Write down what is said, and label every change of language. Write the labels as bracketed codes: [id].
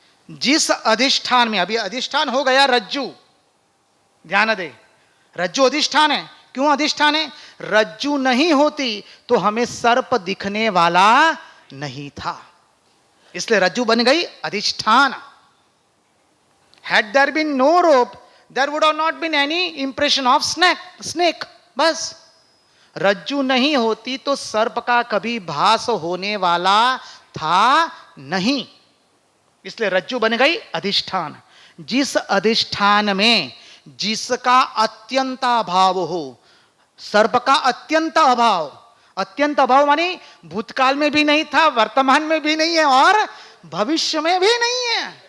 [hi] जिस अधिष्ठान में, अभी अधिष्ठान हो गया रज्जू, ध्यान दे, रज्जू अधिष्ठान है। क्यों अधिष्ठान है? रज्जू नहीं होती तो हमें सर्प दिखने वाला नहीं था, इसलिए रज्जू बन गई अधिष्ठान। [en] Had there been no rope, there would have not been any impression of snake. [hi] बस, रज्जू नहीं होती तो सर्प का कभी भास होने वाला था नहीं, इसलिए रज्जू बन गई अधिष्ठान। जिस अधिष्ठान में जिसका अत्यंत अभाव हो, सर्प का अत्यंत अभाव, अत्यंत अभाव मानी भूतकाल में भी नहीं था, वर्तमान में भी नहीं है और भविष्य में भी नहीं है।